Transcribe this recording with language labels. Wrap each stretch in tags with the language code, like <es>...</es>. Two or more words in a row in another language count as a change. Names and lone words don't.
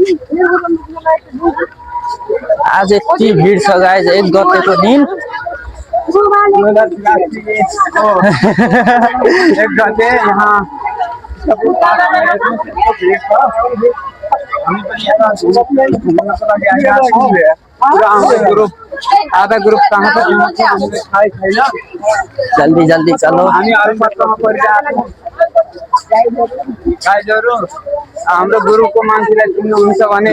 <ne>आज यति भिड छ गाइज 1 गतेको दिन एक गते यहाँ आधा ग्रुप कहाँ</ne> <hi>जल्दी जल्दी चलो</hi> <ne>हाम्रो ग्रुपको मान्छेलाई चिन्नुहुन्छ भने</ne>